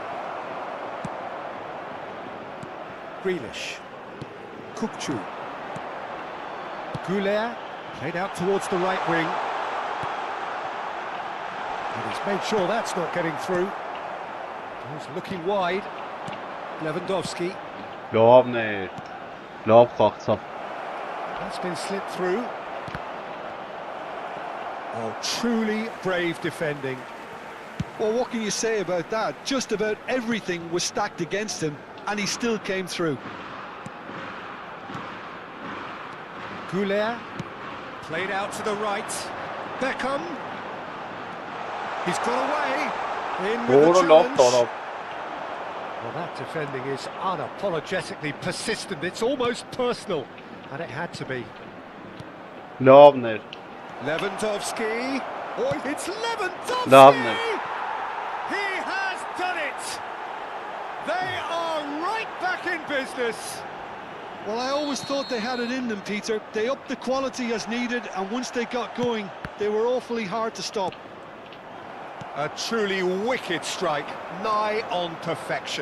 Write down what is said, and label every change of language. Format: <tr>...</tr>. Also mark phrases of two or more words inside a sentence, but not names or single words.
<en>Grealish. 𝐄𝐿𝐓. 𝐄𝐿𝐓 played out towards the right wing. And he's made sure that's not getting through. He's looking wide. Lewandowski.</en> <hy>Լավն է։ Լավ խաղացավ։</hy> <en>That's been slipped through. Oh, truly brave defending. Well, what can you say about that? Just about everything was stacked against him, and he still came through. 𝐄𝐿𝐓 played out to the right. Beckham. He's got away. In with the challenge. Well, that defending is unapologetically persistent. It's almost personal, and it had to be.</en> <hy>Լավն է։</hy> <en>Lewandowski. Oh, it's Lewandowski!</en> <hy>Լավն է։</hy> <en>He has done it! They are right back in business. Well, I always thought they had it in them, Peter. They upped the quality as needed, and once they got going, they were awfully hard to stop. A truly wicked strike, nigh on perfection.</en>